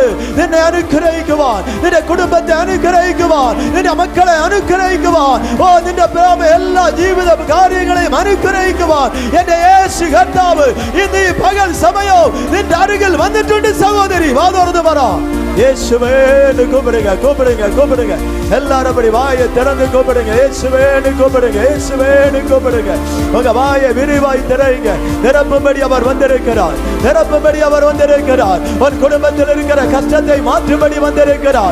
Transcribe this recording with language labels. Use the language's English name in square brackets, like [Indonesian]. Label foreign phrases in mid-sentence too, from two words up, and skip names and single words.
[Malayalam] നിന്നെ അനുഗ്രഹിക്കുവാൻ, നിന്റെ കുടുംബത്തെ അനുഗ്രഹിക്കുവാൻ, നിന്റെ മക്കളെ അനുഗ്രഹിക്കുവാൻ, ഓ നിന്റെ എല്ലാ ജീവിത കാര്യങ്ങളെയും അനുഗ്രഹിക്കുവാൻ എന്റെ യേശു കർത്താവ് ഇന്ന് ഈ പകൽ സമയം നിന്റെ അരികിൽ വന്നിട്ടുണ്ട്. സഹോദരി വാതോർന്ന് പറ, [Tamil] யேசுவேன்னு கூப்பிடுங்க. எல்லாரும் அப்படி வாயை திறந்து கூப்பிடுங்க. യേശുവേன்னு கூப்பிடுங்க. உங்க வாயை விரிவாய் திறங்க. நிரப்பும்படி அவர் வந்திருக்கிறார். உன் குடும்பத்தில் இருக்கிற கஷ்டத்தை மாற்றும்படி வந்திருக்கிறார்.